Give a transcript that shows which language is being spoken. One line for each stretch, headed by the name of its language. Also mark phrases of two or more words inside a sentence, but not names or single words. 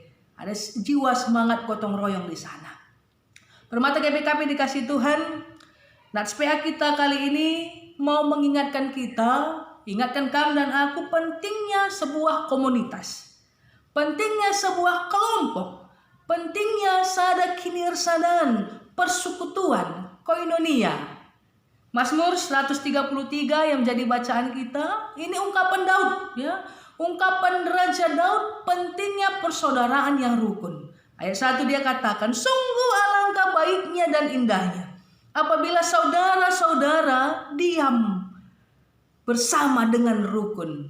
Indonesian: Ada jiwa semangat gotong royong di sana. Permata GBKP dikasih Tuhan, Natspea kita kali ini mau mengingatkan kita, ingatkan kamu dan aku, pentingnya sebuah komunitas, pentingnya sebuah kelompok, pentingnya
Batak Karo: sada kinirsadan,
Indonesian: persekutuan, koinonia. Mazmur 133 yang menjadi bacaan kita, ini ungkapan Daud, ya. Ungkapan Raja Daud, pentingnya persaudaraan yang rukun. Ayat 1 dia katakan, sungguh alangkah baiknya dan indahnya apabila saudara-saudara diam bersama dengan rukun.